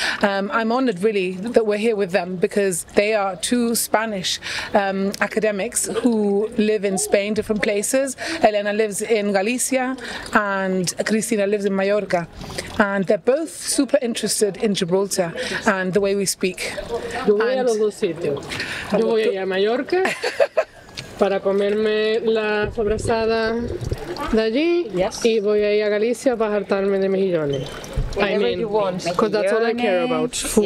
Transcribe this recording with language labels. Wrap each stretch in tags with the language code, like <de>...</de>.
<en>I'm honored really that we're here with them because they are two Spanish academics who live in Spain, different places. Elena lives in Galicia and Cristina lives in Mallorca. And they're both super interested in Gibraltar and the way we speak.</en> <es>Yo voy a los dos sitios. Yo voy a Mallorca para comerme la sobrasada de allí y voy a ir a Galicia para hartarme de mejillones.</es> <en>I mean, because that's all I care about, food.</en>